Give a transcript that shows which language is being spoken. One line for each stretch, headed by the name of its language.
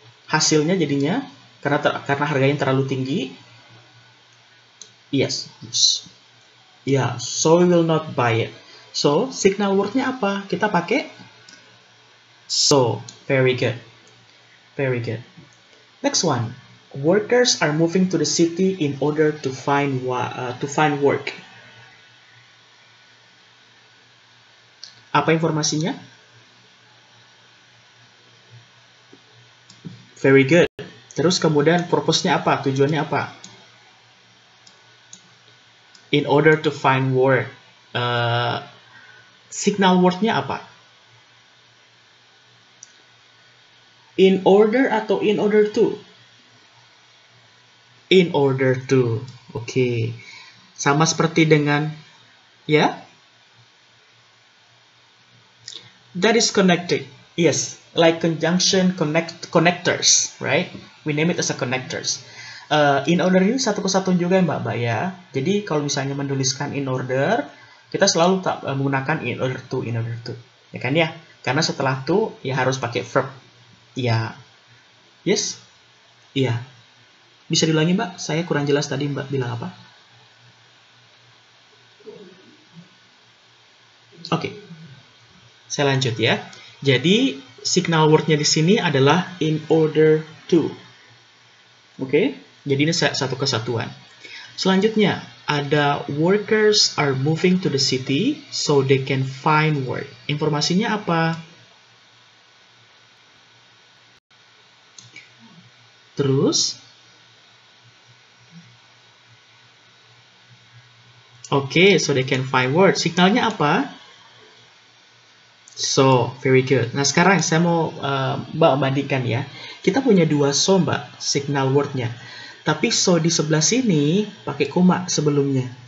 Indonesian: Hasilnya jadinya karena harganya terlalu tinggi.
English: Yes. Yeah, so we will not buy it. So, signal word-nya apa?
Indonesian: Kita pakai so.
English: Very good. Very good. Next one. Workers are moving to the city in order to find work.
Indonesian: Apa informasinya?
English: Very good.
Indonesian: Terus kemudian purpose-nya apa? Tujuannya apa?
English: In order to find work.
Indonesian: Signal word-nya apa?
English: In order atau in order to? In order to.
Indonesian: Oke. Sama seperti dengan ya?
English: That is connected. Yes, like conjunction connectors, right? We name it as a connectors.
Indonesian: In order ini satu kesatuan juga ya, Mbak ya. Jadi kalau misalnya menuliskan in order, kita selalu menggunakan in order to. Ya kan ya? Karena setelah to ya harus pakai verb. Ya.
English: Yes?
Indonesian: Iya. Bisa diulangi, Mbak? Saya kurang jelas tadi Mbak bilang apa? Oke. Saya lanjut ya. Jadi, signal word-nya di sini adalah in order to. Oke? Jadi ini satu kesatuan. Selanjutnya, ada
English: workers are moving to the city so they can find work.
Indonesian: Informasinya apa? Terus?
English: Oke, so they can find work.
Indonesian: Signalnya apa?
English: So, very good.
Indonesian: Nah, sekarang saya mau Mbak bandingkan ya. Kita punya dua so, Mbak, signal word-nya. Tapi so di sebelah sini pakai koma sebelumnya.